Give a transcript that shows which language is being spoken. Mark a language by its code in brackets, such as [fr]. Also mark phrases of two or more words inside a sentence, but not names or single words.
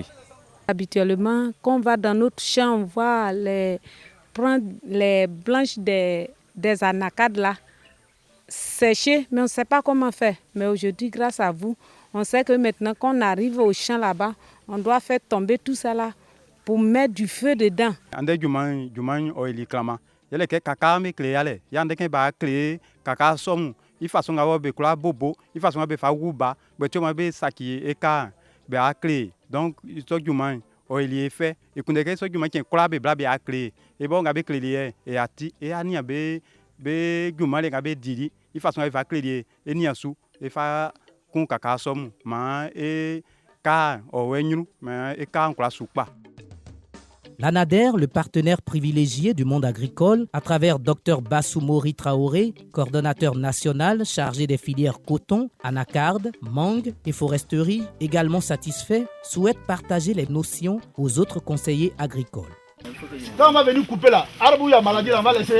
[fr] Habituellement, quand on va dans notre champ, on va prendre les branches des anacardes là, sécher, mais on ne sait pas comment faire. Mais aujourd'hui, grâce à vous, on sait que maintenant, quand on arrive au champ là-bas, on doit faire tomber tout ça là pour mettre du feu dedans. [bci] Yele ke kaka me kle yale yande ke ba kle kaka somu ifason ga be kula bobo ifason be fa wuba be toma be saki e ka be a kle donc so juman o ili [fr] fait e [bci] kunde ke so juman ke kula be bla be a kle e bon ga be kle lié e ati e ani be juman le ga be didi ifason be fa kle lié e ni asu e fa kun kaka somu ma e ka o wenyu ma e ka nkula supa. [fr] L'ANADER, le partenaire privilégié du monde agricole, à travers Dr Bassou Mori Traoré, coordonnateur national chargé des filières coton, anacarde, mangue et foresterie, également satisfait, souhaite partager les notions aux autres conseillers agricoles. Quand on va venir couper là, arbre où il y a maladie, on va laisser.